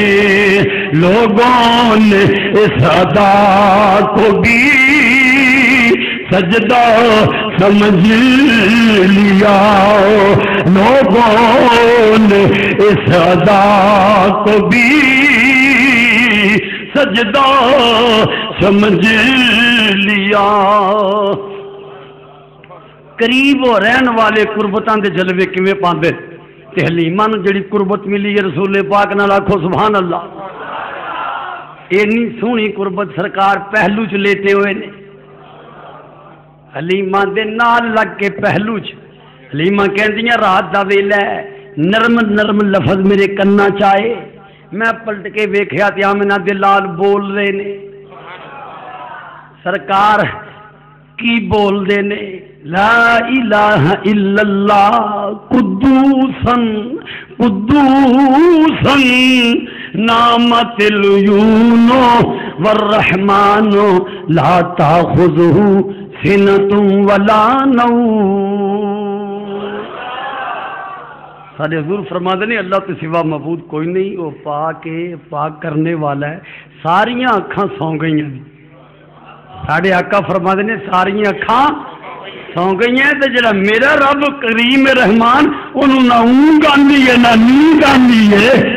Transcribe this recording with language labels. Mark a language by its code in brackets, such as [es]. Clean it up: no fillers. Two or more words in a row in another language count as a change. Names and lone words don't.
[ur] لوگوں نے اس ادا کو بھی سجدہ سمجھ لیا. لوگوں نے اس ادا کو بھی سجدہ سمجھ لیا. [pa] قریب ہو رہن والے قربتاں دے جلوے کیویں پاندے تے حلیمہ نوں جڑی قربت ملی ہے رسول پاک نال آکھو [ar] سبحان اللہ. [pa] اینی سونی قربت سرکار پہلو چ لیتے ہوئے نے. حلیمہ دے نال لگ کے پہلو چ حلیمہ کہندیاں رات دا ویلا ہے نرم نرم لفظ میرے کنا چائے. میں پلٹ کے ویکھیا تے آمنہ دے لال بول رہے نے. سرکار کی بول دے نے [ar] لا الہ الا اللہ قدوسن قدوسن نامت العیون والرحمن لا تاخذہ سنۃ ولا نوم. [ur] سارے حضور فرماتے ہیں اللہ کے سوا معبود کوئی نہیں، وہ پاک ہے، پاک کرنے والا ہے. [pa] ساریاں اکھاں سو گئی ہیں. ساڑھے آقا فرماتے ہیں ساریاں اکھاں سو گئی ہیں. تو جڑا میرا رب کریم رحمان انہوں نہ اونگ آندی ہے نہ نیند آندی ہے.